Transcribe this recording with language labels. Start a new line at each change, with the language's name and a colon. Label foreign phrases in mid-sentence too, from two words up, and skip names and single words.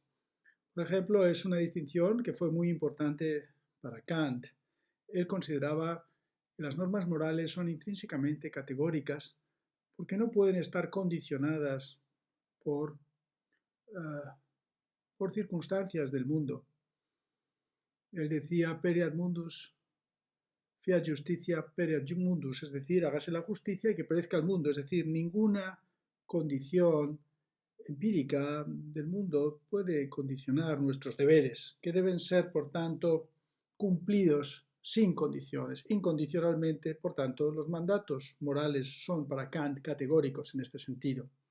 Spanish: Por ejemplo, es una distinción que fue muy importante para Kant. Él consideraba que las normas morales son intrínsecamente categóricas porque no pueden estar condicionadas por circunstancias del mundo. Él decía,
Latin: pereat mundus, fiat justitia pereat mundus,
Spanish: es decir, hágase la justicia y que perezca el mundo, es decir, ninguna condición empírica del mundo puede condicionar nuestros deberes, que deben ser, por tanto, cumplidos sin condiciones, incondicionalmente. Por tanto, los mandatos morales son para Kant categóricos en este sentido.